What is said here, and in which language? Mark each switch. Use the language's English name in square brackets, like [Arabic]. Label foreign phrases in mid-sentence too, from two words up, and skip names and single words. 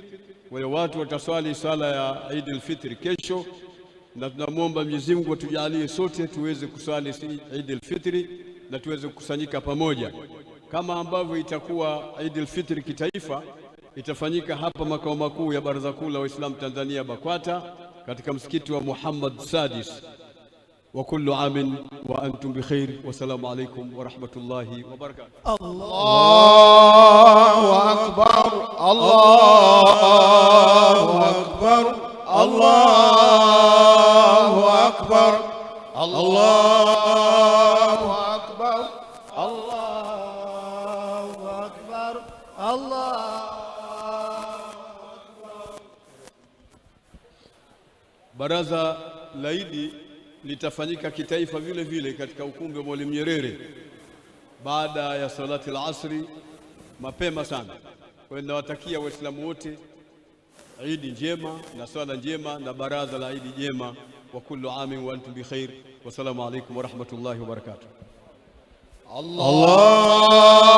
[Swahili] Wale watu wataswali sala ya Eid al-Fitri kesho, na tunamwomba Mwenyezi Mungu atujalie sote tuweze kuswali Eid al-Fitri na tuweze kukusanyika pamoja. Kama ambavyo itakuwa Eid al-Fitri kitaifa, itafanyika hapa makao makuu ya Baraza Kuu la Waislamu Tanzania BAKWATA katika msikiti wa Muhammad Sadis. [Arabic] وكل عام وأنتم بخير. والسلام عليكم ورحمة الله وبركاته. الله أكبر، الله أكبر، الله أكبر، الله أكبر، الله أكبر، الله أكبر. [Swahili] Baraza la Idi litafanyika kitaifa vile vile katika ukumbi wa Mwalimu Nyerere baada ya [Arabic] صلاة العصر [Swahili] mapema sana. Kwa hiyo nawatakia waislamu wote Idi njema na swala njema na baraza la Idi jema. [Arabic] وكل عام وأنتم بخير. والسلام عليكم ورحمة الله وبركاته. Allah